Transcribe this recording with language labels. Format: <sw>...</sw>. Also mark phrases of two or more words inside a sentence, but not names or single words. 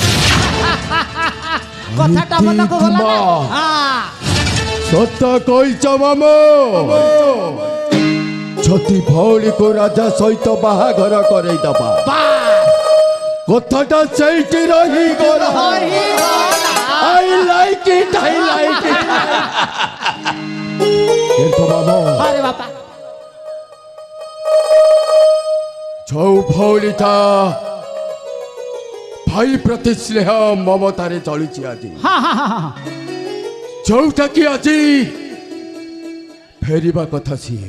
<or>କଥାଟା ମନକୁ ଗଲା ନା? ହଁ ସତ କହିଛ ମାମୁ ଯଦି ଭଉଣୀକୁ ରାଜା ସହିତ ବାହାଘର କରେଇଦବା କଥାଟା ସେଇଠି ରହିଗଲା</or> <en>I like it</en> <or>କିନ୍ତୁ ମାମୁ ଆରେ ବାପା ଯୋଉ ଭଉଣୀଟା ଭାଇ ପ୍ରତି ସ୍ନେହ ମମତାରେ ଚଳିଛି ଆଜି ଯୋଉଟା କି ଆଜି ଫେରିବା କଥା ସିଏ</or>